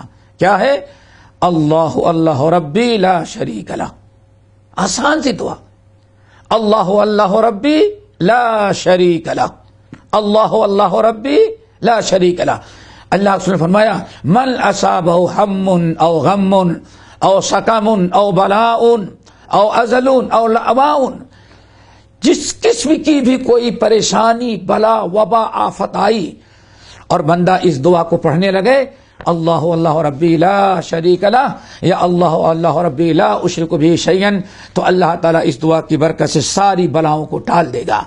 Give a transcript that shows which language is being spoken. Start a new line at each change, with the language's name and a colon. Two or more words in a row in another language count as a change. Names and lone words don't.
Urdu: کیا ہے؟
Arabic: اللہ اللہ ربی لا شریک لہ.
Urdu: آسان سی دعا.
Arabic: اللہ اللہ ربی لا شریک لہ. اللہ اللہ ربی لا شریک لہ.
Urdu: اللہ نے فرمایا
Arabic: من اصابہ ہم او غم او سقم او بلاء او ازل او لعواء،
Urdu: جس قسم کی بھی کوئی پریشانی بلا وبا آفت آئی اور بندہ اس دعا کو پڑھنے لگے
Arabic: اللہ اللہ ربی لا شریک لہ یا اللہ اللہ ربی لا اشرک بہ شیئا،
Urdu: تو اللہ تعالیٰ اس دعا کی برکت سے ساری بلاؤں کو ٹال دے گا.